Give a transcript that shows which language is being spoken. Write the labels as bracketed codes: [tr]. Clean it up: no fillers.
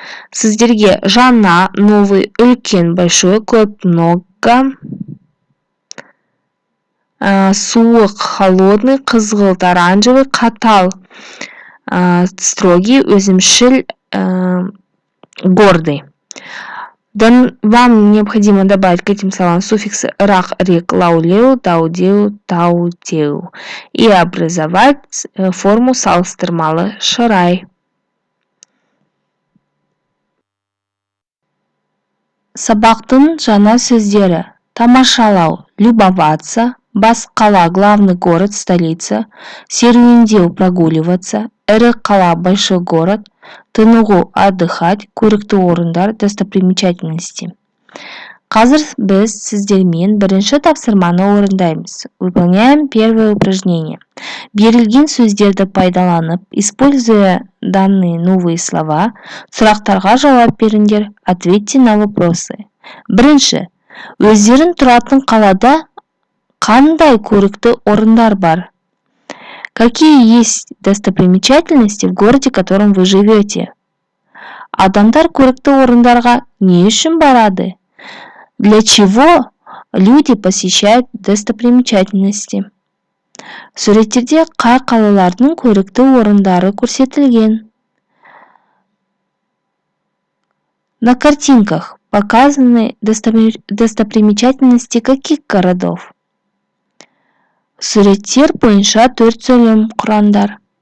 [kk] Сіздерге жаңа, новый, үлкен, большой, көп, много, суық, холодный, қызғылт, оранжевый, қатал, строгий, өзімшіл, гордый. [ru] Вам необходимо добавить к этим словам суффиксы рак, рек, лау-леу, дау-деу, тау-теу и образовать форму [kk] салыстырмалы шырай. Сабақтың жаңа сөздері: тамашалау, любоваться, бас-қала, [ru] главный город, [kk] столица, серуендеу, прогуливаться, ірі қала, [ru] большой город, [kk] тынығу, отдыхать, көрікті орындар, достопримечательности. Қазір біз сіздермен бірінші тапсырманы орындаймыз. [ru] Выполняем первое упражнение. [kk] Берілген сөздерді пайдаланып, [ru] используя данные новые слова, [kk] сұрақтарға жауап беріңдер. [ru] Ответьте на вопросы. [kk] Бірінші, өздерің тұратын қалада қандай көрікті орындар бар? [ru] Какие есть достопримечательности в городе, в котором вы живете? [kk] Адамдар көрікті орындарға не үшін барады? [ru] Для чего люди посещают достопримечательности? [kk] Суреттерде қай қалалардың көрікті орындары көрсетілген? [ru] На картинках показаны достопримечательности каких городов? [kk] Суреттер бойынша 4 сөйлем құрандар.